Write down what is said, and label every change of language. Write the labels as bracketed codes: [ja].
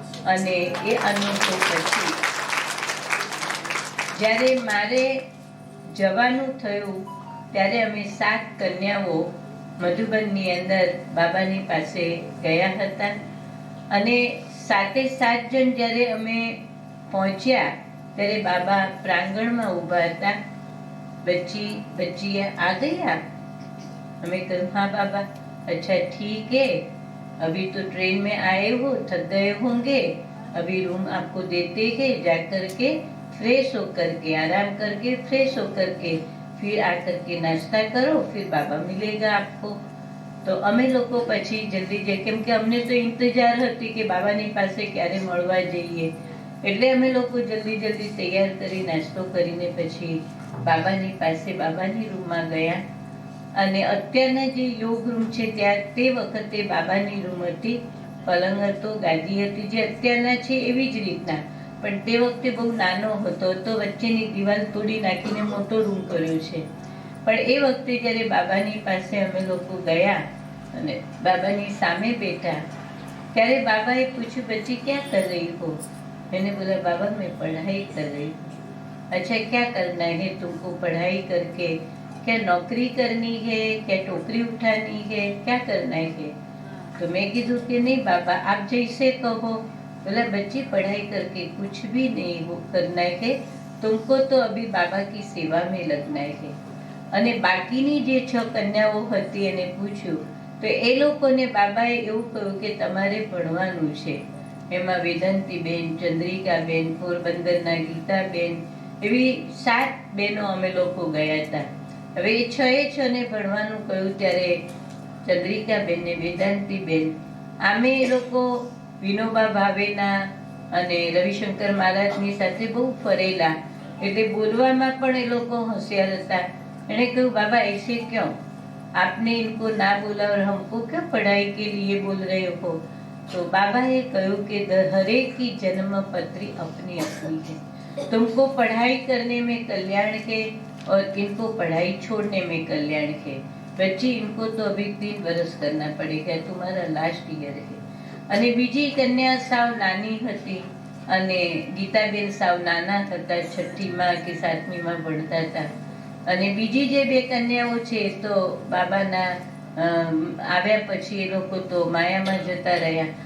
[gu] અને એ અનુભવ પછી જ્યારે મારે જવાનું થયું ત્યારે અમે 7 કન્યાઓ મધુબનની અંદર બાબાની પાસે ગયા હતા. અને 7 જણ જ્યારે અમે પહોંચ્યા ત્યારે બાબા પ્રાંગણમાં ઊભા હતા. [hi] बच्ची आ गई आप? हमें कहूँ हाँ बाबा. अच्छा ठीक है, अभी तो ट्रेन में आए हो, थक गए होंगे, अभी रूम आपको देते हैं, जा करके फ्रेश होकर के आराम करके फ्रेश होकर के फिर आकर के नाश्ता करो, फिर बाबा मिलेगा आपको. [gu] તો અમે લોકો પછી જલ્દી જઈએ, કેમ કે અમને તો ઇંતજાર હતી કે બાબાની પાસે ક્યારે મળવા જઈએ. એટલે અમે લોકો જલ્દી તૈયાર કરી નાસ્તો કરીને પછી બાબાની પાસે બાબાની રૂમમાં ગયા. અને અત્યારના જે યોગ રૂમ છે ત્યાં તે વખતે બાબાની રૂમ હતી. પલંગ હતો, ગાદી હતી, જે અત્યારના છે એવી જ રીતના, પણ તે વખતે બહુ નાનો હતો તો વચ્ચેની દિવાલ તોડી નાખીને મોટો રૂમ કર્યો છે. પણ એ વખતે જ્યારે બાબાની પાસે અમે લોકો ગયા અને બાબાની સામે બેઠા ત્યારે બાબાએ પૂછ્યું બચ્ચી [hi] ક્યાં કર રહી હો? मैंने बोला बाबा मैं पढ़ाई कर रही हूँ. अच्छा क्या करना है तुमको पढ़ाई करके? क्या नौकरी करनी है, क्या टोकरी उठानी है, क्या करना है? तो मैं [gu] કીધું કે નહીં બાબા [hi] आप जैसे कहो. बोला बच्ची पढ़ाई करके कुछ भी नहीं करना है, तुमको तो अभी बाबा की सेवा में लगना है. [gu] અને બાકીની જે 6 કન્યાઓ હતી એને પૂછ્યું તો એ લોકોને બાબાએ એવું કહ્યું કે તમારે ભણવાનું છે. એમાં વેદાંતીબેન, ચંદ્રિકાબેન, પોરબંદરના ગીતાબેન, એવી 7 બહેનો અમે લોકો ગયા હતા. હવે એ 6 ને ભણવાનું કહ્યું ત્યારે ચંદ્રિકાબેન ને વેદાંતીબેન આમે એ લોકો વિનોબા ભાવેના અને રવિશંકર મહારાજની સાથે બહુ ફરેલા, એટલે બોલવામાં પણ એ લોકો હોશિયાર હતા. એને કહ્યું બાબા [hi] ऐसे क्यों? आपने इनको ना बोला और हमको क्यों पढ़ाई के लिए बोल रहे हो? तो बाबा ये कहूँ कि हरेक की जन्म पत्री अपनी अपनी है. तुमको पढ़ाई करने में कल्याण है और इनको पढ़ाई छोड़ने में कल्याण है. बच्ची इनको तो अभी 3 वर्ष करना पड़ेगा, तुम्हारा लास्ट ईयर है. [gu] અને બીજી કન્યા સાવ નાની હતી અને ગીતાબેન સાવ નાના હતા, 6ઠ્ઠીમાં કે 7મીમાં ભણતા હતા. અને બીજી જે 2 કન્યાઓ છે તો બાબાના આવ્યા પછી એ લોકો તો માયામાં જતા રહ્યા.